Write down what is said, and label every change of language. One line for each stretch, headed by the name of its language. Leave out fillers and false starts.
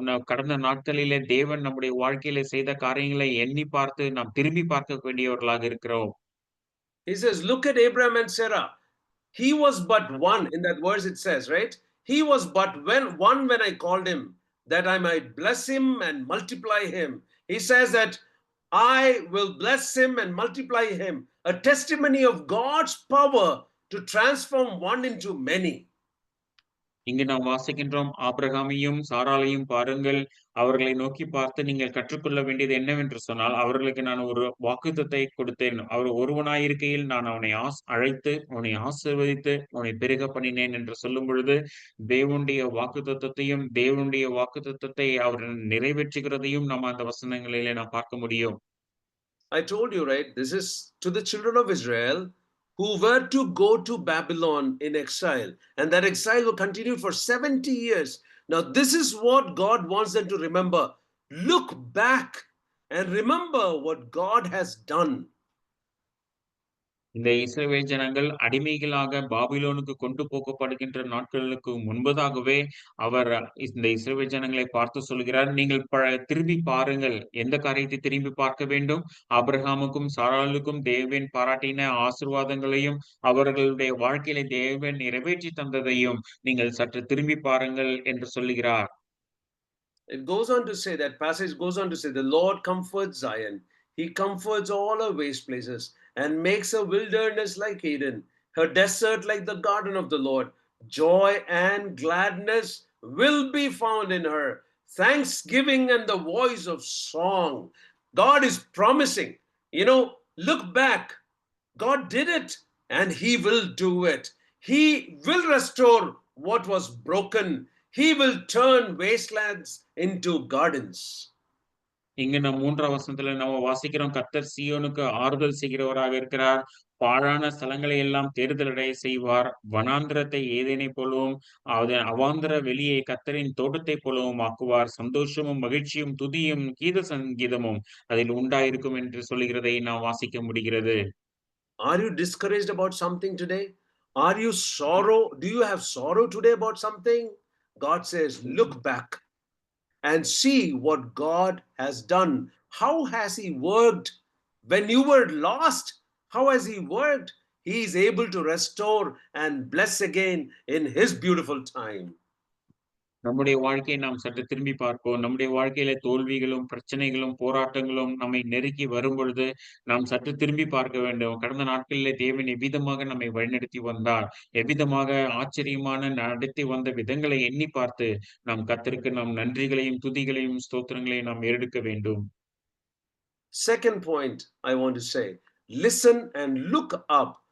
Tamil: கடந்த நாட்களிலே தேவன் நம்முடைய வாழ்க்கையிலே செய்த காரியங்களை எண்ணி பார்த்து நாம் திரும்பி பார்க்க வேண்டியவர்களாக இருக்கிறோம்.
English: He says, look at Abraham and Sarah. He was but one in that verse, it says, right? He was but one when I called him, that I might bless him and multiply him. He says that I will bless him and multiply him, a testimony of God's power to transform one into many.
Tamil: இங்கு நாம் வாசிக்கின்றோம், ஆபிரகாமையும் சாராளையும் பாருங்கள். அவர்களை நோக்கி பார்த்து நீங்கள் கற்றுக்கொள்ள வேண்டியது என்னவென்று சொன்னால், அவர்களுக்கு நான் ஒரு வாக்குத்தத்தை கொடுத்தேன். அவர் ஒருவனாயிருக்கையில் நான் அவனை அழைத்து, அவனை ஆசீர்வதித்து, அவனை பெருக பண்ணினேன் என்று சொல்லும் பொழுது, தேவனுடைய வாக்குத்தத்தத்தையும், தேவனுடைய வாக்குத்தத்தத்தை அவர் நிறைவேற்றுகிறதையும் நாம் அந்த வசனங்களிலே நாம் பார்க்க முடியும்.
English: I told you, right? This is to the children of Israel who were to go to Babylon in exile. And that exile will continue for 70 years. Now, this is what God wants them to remember. Look back and remember what God has done.
Tamil: இந்த இஸ்ரவேல் ஜனங்கள் அடிமைகளாக பாபிலோனுக்கு கொண்டு போகப்படுகின்ற நாட்களுக்கு முன்பதாகவே அவர் இந்த இஸ்ரவேல் ஜனங்களை பார்த்து சொல்கிறார், நீங்கள் திரும்பி பாருங்கள். எந்த காரியத்தை திரும்பி பார்க்க வேண்டும்? ஆபிரகாமுக்கும் சாராளுக்கும் தேவன் பாராட்டின ஆசீர்வாதங்களையும், அவர்களுடைய வாழ்க்கையில தேவன் நிறைவேற்றி தந்ததையும் நீங்கள் சற்று திரும்பி பாருங்கள் என்று சொல்லுகிறார்.
English: It goes on to say, that passage goes on to say, the Lord comforts Zion. He comforts all her waste places and makes her wilderness like Eden, her desert like the garden of the Lord. Joy and gladness will be found in her, thanksgiving and the voice of song. God is promising, look back. God did it and He will do it. He will restore what was broken. He will turn wastelands into gardens.
Tamil: இங்க நம்ம 3ஆம் வசனத்துல நம்ம வாசிக்கிறோம், கர்த்தர் சீயோனுக்கு ஆறுதல் செய்கிறவராக இருக்கிறார். பாழான ஸ்தலங்களை எல்லாம் தேறுதலடைய செய்வார். வனாந்திரத்தை ஏதேனைப் போலவும், அவாந்தர வெளியை கர்த்தரின் தோட்டத்தைப் போலவும் ஆக்குவார். சந்தோஷமும் மகிழ்ச்சியும் துதியும் கீத சங்கீதமும் அதில் உண்டாயிருக்கும் என்று சொல்லுகிறதை நாம் வாசிக்க முடிகிறது.
English: Are you discouraged about something today? Are you sorrow? Do you have sorrow today about something? God says, look back and see what God has done. How has He worked? When you were lost, how has He worked? He is able to restore and bless again in His beautiful time.
Tamil: நம்முடைய வாழ்க்கையை நாம் சற்று திரும்பி பார்ப்போம். நம்முடைய வாழ்க்கையில தோல்விகளும், பிரச்சனைகளும், போராட்டங்களும் நம்மை நெருக்கி வரும்பொழுது, நாம் சற்று திரும்பி பார்க்க வேண்டும். கடந்த நாட்களிலே தேவன் எவ்விதமாக நம்மை வழிநடத்தி வந்தார், எவ்விதமாக ஆச்சரியமான நடத்தி வந்த விதங்களை எண்ணி பார்த்து, நாம் கர்த்தருக்கு நாம் நன்றிகளையும், துதிகளையும், ஸ்தோத்திரங்களையும் நாம் ஏறெடுக்க வேண்டும்.
English: Second point I want to say, listen and look up.